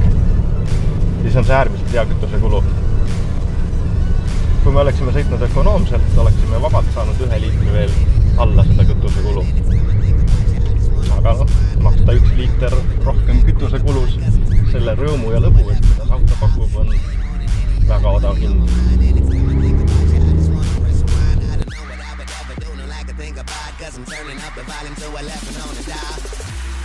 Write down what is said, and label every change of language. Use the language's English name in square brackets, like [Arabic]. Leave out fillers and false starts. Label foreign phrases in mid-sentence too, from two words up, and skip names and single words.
[Estonian] Siis on see äärmiselt hea kütuse kulu. Kui me oleksime sõitnud ökonoomselt, oleksime vabalt saanud 1 liitri veel alla seda kütuse kulu. Aga noh, maksta 1 liiter rohkem kütuse kulus selle rõõmu ja lõbu, et mida auto pakub, on väga odav hind. [English] I'm turning up the volume to 11 on the dial.